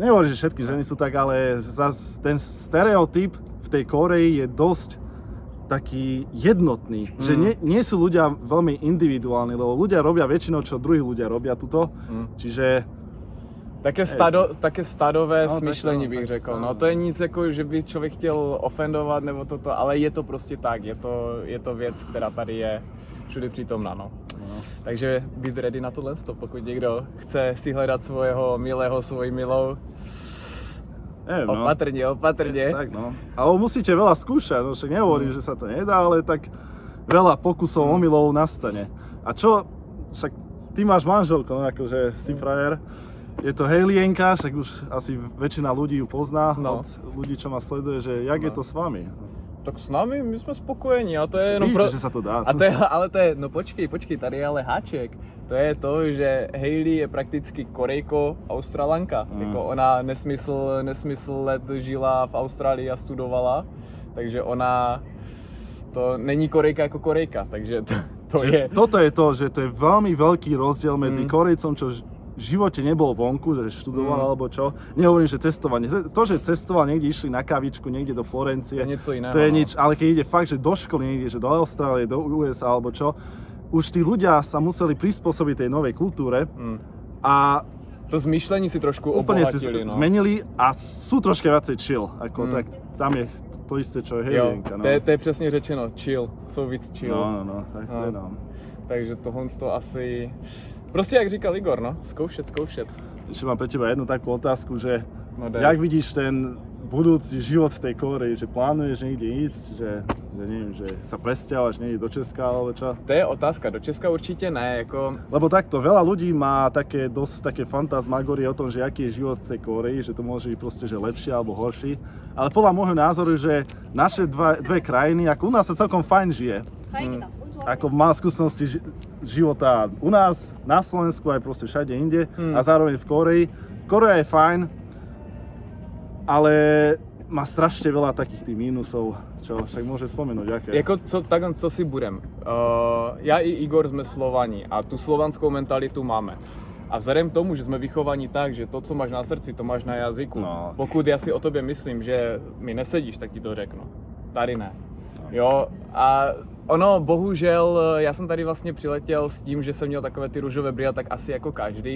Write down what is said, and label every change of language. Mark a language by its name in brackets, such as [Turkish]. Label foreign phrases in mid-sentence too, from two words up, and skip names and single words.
[Slovak] Nehovorím, že všetky ženy sú tak, ale zas ten stereotyp v tej Kórei je dosť taký jednotný, že nie sú ľudia veľmi individuálni, lebo ľudia robia väčšinou, čo druhí ľudia robia tuto, čiže... [Czech] Také stadové smyšlení bych tak řekl, stado. no to je nic jako, že by člověk chtěl ofendovat nebo toto, ale je to prostě tak, je to věc, která tady je všude přítomná, no. Takže být ready na tohle, pokud někdo chce si hledat svojho milého, svoji milou, [Slovak] opatrne. Tak no, ale musíte veľa skúšať, no však nehovorím, že sa to nedá, ale tak veľa pokusov omylov nastane. A čo, však ty máš manželku, no akože si frajer. Je to Haileenka, však už asi väčšina ľudí ju pozná, od ľudí, čo ma sleduje, že jak je to s vami? [Czech] Tak s námi, my jsme spokojení a to je jenom [Slovak] Vidíte, že sa to dá. [Czech] Ale to je, no počkej, tady je ale háček. To je to, že Hailey je prakticky Korejko, Australanka. Jako ona nesmysl let žila v Austrálii a studovala, takže ona to není Korejka jako Korejka, takže to je... [Slovak] Toto je to, že to je veľmi veľký rozdiel medzi Korejcom, čo v živote nebol vonku, že študoval alebo čo. Nehovorím, že cestovanie. To, že cestoval niekde, išli na kavičku, niekde do Florencie, to je niečo iného, to je nič, ale keď ide fakt, že do školy niekde, že do Austrálie, do USA alebo čo, už tí ľudia sa museli prispôsobiť tej novej kultúre a [Czech] to zmýšlení si trošku [Slovak] úplne obohatili, si zmenili a sú troška viacej chill, ako tak tam je to isté, čo je Haileenka. [Czech] Jo, to je přesně řečeno, chill, jsou víc chill. No, tak to je no. Takže tohle to asi... Prostě jak říkal Igor, no, zkoušet. [Slovak] Ešte mám pre teba jednu takú otázku, že No jak vidíš ten budúci život v tej Kórei, že plánuješ niekde ísť, že neviem, že sa presťahovaš niekde do Česka alebo čo? [Czech] To je otázka, do Česka určitě ne, jako... [Slovak] Lebo takto, veľa ľudí má dosť také fantasmagorie o tom, že aký je život v tej Kórei, že to môže byť proste, že lepšie alebo horší. Ale podľa môjho názoru, že naše dve krajiny, ako u nás sa celkom fajn žije. Ako mám skúsenosti života u nás, na Slovensku aj proste všade inde a zároveň v Kórei. Kórea je fajn, ale má strašne veľa takých tých mínusov, čo však môže spomenúť, aké. [Czech] Jako co si budem. Já i Igor jsme Slovaní a tu slovanskou mentalitu máme. A vzhledem k tomu, že jsme vychovaní tak, že to, co máš na srdci, to máš na jazyku. No. Pokud já si o tobě myslím, že mi nesedíš, tak ti to řeknu. Tady ne. Jo, a ono, bohužel, já jsem tady vlastně přiletěl s tím, že jsem měl takové ty růžové brýle, tak asi jako každý.